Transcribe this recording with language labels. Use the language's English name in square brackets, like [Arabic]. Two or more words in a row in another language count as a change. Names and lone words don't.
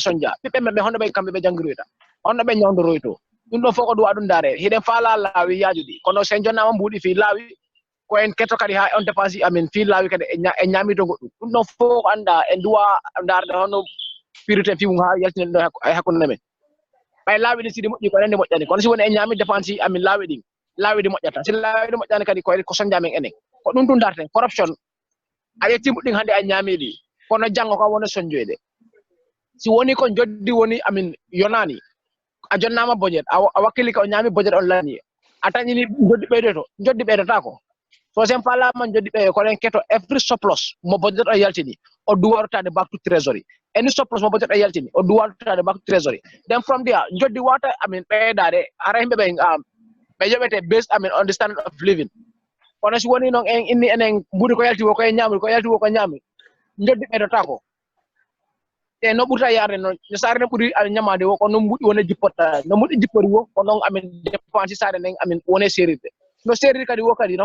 [Fula] sonja be men hono be kambe be jangiruita hono be nyawdoroyto dum do foko duwa dum dare hiden fala lawi yajudi kono sen jonna mbudi fi lawi ko en keto kadi ha on dépense amin fi lawi kadi e nyamito goddum dum do foko anda en duwa darde hono pirite fi mum ha yaltinen do e hakkunde men bay lawi ni sidi moƴƴi ko enen moƴƴani kono si woni en nyami dépense amin lawi di moƴƴata si lawi di moƴƴani kadi ko sonja men enen ko dum dum darten corruption a yetti muɗin hande a nyamidi kono jango ko wona sonjoyde si woni ko joddi woni amin yonani a jonnama budget a wakkili ko nyami budget on lani a tañini joddi ɓeydota ko so sen falama joddi ɓe ko len keto [English] every surplus [Fula] mo budget o yaltini o duwartade [English] back to treasury [Fula] any surplus mo budget o yaltini o duwartade [English] back to treasury then from there [Fula] joddi wata amin ɓeydade ara himɓe ɓe yoɓete based amin [English] on the standard of living [Fula] kono si woni noon en inni enen mbudi ko yalti wo ko nyami ko yalti wo ko nyami joddi ɓeydota ko e no ɓurta yarde no sare ne ɓuri ñamade wo ko non ɓuɗi wona jippotta no muɗi jippori wo ko noon amin dépense sare nden amin wone sérirde no sérir kadi wo kadi